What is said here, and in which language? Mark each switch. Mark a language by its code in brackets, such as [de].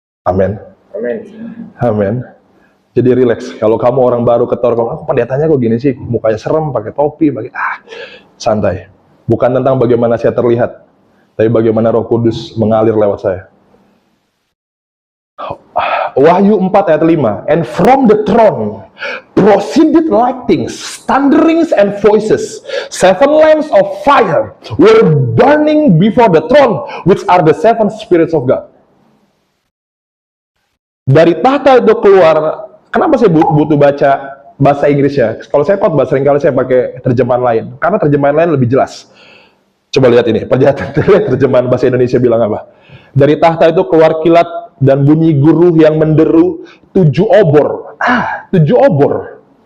[id] Amin. Amin. Amin. Jadi relax. Kalau kamu orang baru ketor, aku pendetanya kok gini sih, mukanya serem, pakai topi, santai. Bukan tentang bagaimana saya terlihat, tapi bagaimana Roh Kudus mengalir lewat saya. Wahyu 4 ayat 5. [en] And from the throne proceeded lightnings, thunderings and voices. 7 lamps of fire were burning before the throne, which are the 7 spirits of God. [id] Dari tahta itu keluar, kenapa saya butuh baca bahasa Inggrisnya? Kalau saya khotbah seringkali saya pakai terjemahan lain, karena terjemahan lain lebih jelas. Coba lihat ini, terjemahan bahasa Indonesia bilang apa? Dari tahta itu keluar kilat dan bunyi guruh yang menderu 7 obor. 7 obor.